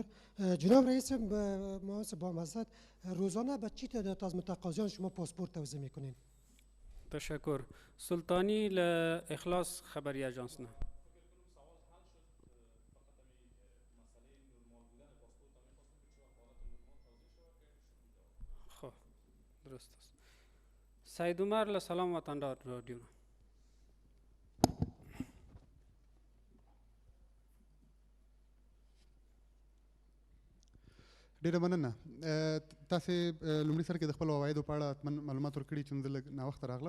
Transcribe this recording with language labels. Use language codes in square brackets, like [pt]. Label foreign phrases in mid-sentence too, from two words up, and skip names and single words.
[fa] جناب رئیس با مزد روزانه به چی تعداد از متقاضیان شما پاسپورت توزیع میکنین؟ تشکر. [ps] سلطانی لاخلاص خبری اجانس نه. [fa] خب درست است. [ps] سید عمر لسلام وطن رادیو. ډیره مننه. تاسو لومړي سره کې د خپل عوایدو په اړه معلومات ورکړي چې زه لږ ناوخته راغلم.